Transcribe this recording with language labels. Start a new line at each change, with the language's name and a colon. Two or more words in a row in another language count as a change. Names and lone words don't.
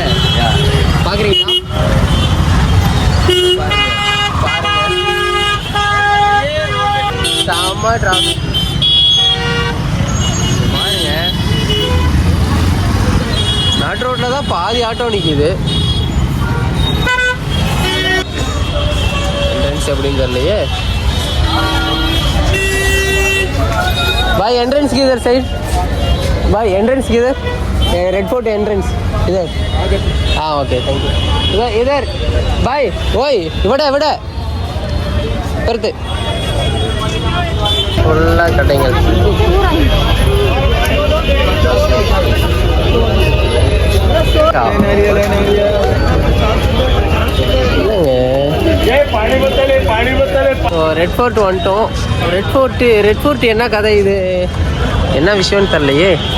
Tamil: பார்க்குறீங்களா? செம்ம டிராஃபிக் பாருங்க. நாட்டு ரோட்டில் தான் பாதி ஆட்டோ நிற்கிது. எப்படின்னு தெரியலையே.
Hindi: भाई एंट्रेंस किधर साइड? भाई एंट्रेंस किधर? रेड फोर्ट एंट्रेंस इधर.
English: हाँ okay thank you.
Hindi: इधर इधर भाई ओए इवड़े इवड़े करते फुल्ला कटिंग.
Tamil: ரெட் ஃபோர்ட் வந்துட்டோம். ரெட் ஃபோர்ட் என்ன கதை, இது என்ன விஷயம்னு தெரிலையே.